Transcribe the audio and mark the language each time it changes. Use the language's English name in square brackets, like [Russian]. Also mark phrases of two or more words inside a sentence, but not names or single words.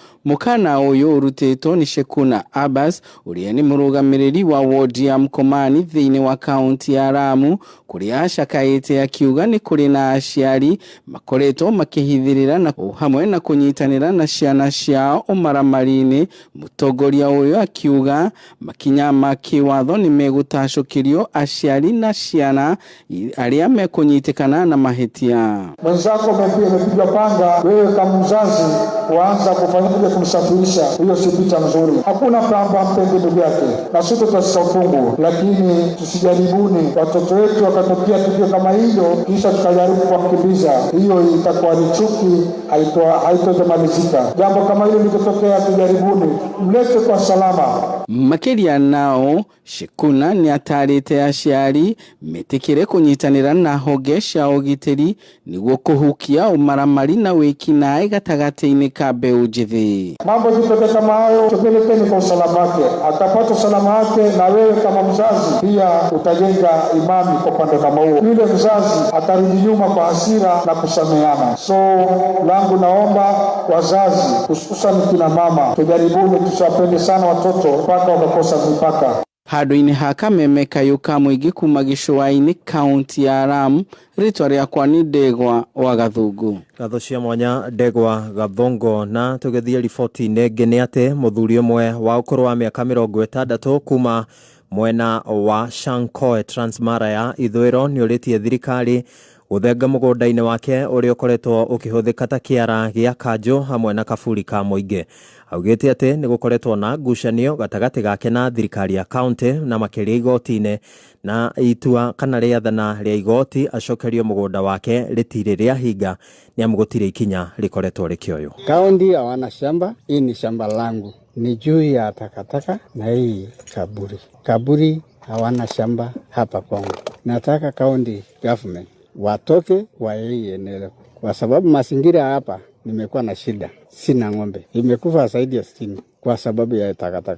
[Kikuyu] Mukana uyu urutito ni Shekuna Abbas uria ni murugamiriri wa ward ya Mkomani thiini wa county ya Lamu kuria ashakaite akiuga ni kuri na aciari makoretwo makihithirira na hamwe na kunyitanira na ciana ciao umaramarine. Mutongoria uyu akiuga makinya makiwatho ni megutacukirio aciari na ciana aria mekunyitikana na mahitia. [Swahili] Mwenzako amepigwa panga, wewe kama mzazi kuanza kufanya kumsafirisha, hiyo si picha nzuri. Hakuna kwamba mpende ndugu yake na sisi tutasaupungu, lakini tusijaribuni watoto wetu wakatokea tukio kama hilo kisha tukajaribu kuwakimbiza. Hiyo itakuwa ni chuki, haitozamalizika. Jambo kama hilo likitokea, tujaribuni mlete kwa salama. [Kikuyu] Makiria nao Shekuna ni atarite aciari metikire kunyitanira na honge cia ugitiri niguo kuhukia umaramari na wikinae gatagati-ini ka mbeu njithi. [Swahili] Mambo jitoke kama hayo, tupelekeni kwa usalama wake, atapata usalama wake, na wewe kama mzazi pia utajenga imani kwa pande kama huo. Yule mzazi atarudi nyuma kwa hasira na kusameheana. So langu naomba wazazi, hususan kina mama, tujaribuni tusapende sana watoto mpaka wamekosa mipaka. [Kikuyu] Handu-ini ha Kameme kayuka mwigi kuma Gicũa-ini county ya Lamu, ritwa riakwa ni Ndegwa wa Gathungu. Gatho cia mwanya Ndegwa Gathongo. Na tugethia riboti nenge ni ate muthuri umwe wa ukuru wa miaka 60 kuma mwena wa Shankoe Transmara ya ithwiro ni uritie thirikari uthenga mugunda-ini wake uri ukoretwo ukihuthika ta kiara gia kanjo hamwe na kaburi ka muingi. Augite ate ni gukoretwo na ngucanio gatagati gake na thirikari ya county na makiria igoti-ini, na itua kana riathana ria igoti acokerio mugunda wake ritire ria hinga ni amugutire ikinya rikoretwo rikioyo. [Swahili] County hawana shamba, hii ni shamba langu, ni juu ya takataka na hii kaburi hawana shamba hapa kwangu. Nataka [English] county government [Swahili] watoke wa hii eneo, kwa sababu mazingira hapa nimekuwa na shida. Sina ng'ombe, imekufa zaidi ya 60 kwa sababu ya takataka.